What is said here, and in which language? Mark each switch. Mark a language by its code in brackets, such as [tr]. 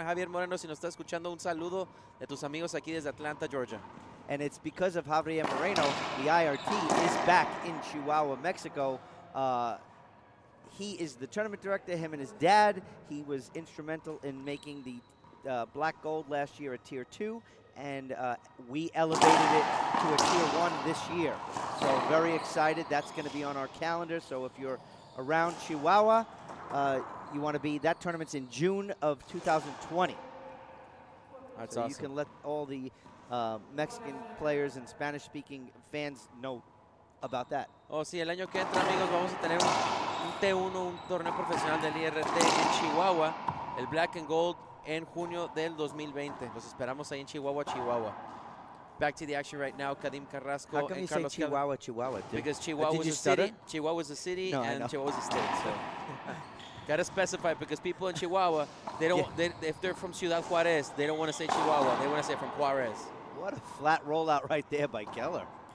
[es] Javier Moreno, si nos está escuchando, un saludo de tus amigos aquí desde Atlanta, Georgia. [en] And it's because of Javier Moreno, the IRT is back in Chihuahua, Mexico. He is the tournament director, him and his dad. He was instrumental in making the Black Gold last year at Tier 2, and we elevated it to a Tier 1 this year. So very excited. That's going to be on our calendar. So if you're around Chihuahua, you want to be, that tournament's in June of 2020. That's so awesome. You can let all the Mexican players and Spanish-speaking fans know about that. [es] Oh, sí, el año que entra, amigos, vamos a tener un T1, un torneo profesional del IRT en Chihuahua, el Black and Gold en junio del 2020. Los esperamos ahí en Chihuahua, Chihuahua. [en] Back to the action right now, Kadim Carrasco. How come you say Chihuahua, Chihuahua? Because Chihuahua was a city. Chihuahua was a city, no, and Chihuahua was a state. So, gotta specify, because people in Chihuahua, they don't. If they're from Ciudad Juarez, they don't want to say Chihuahua. They want to say from Juarez. What a flat rollout right there by Keller.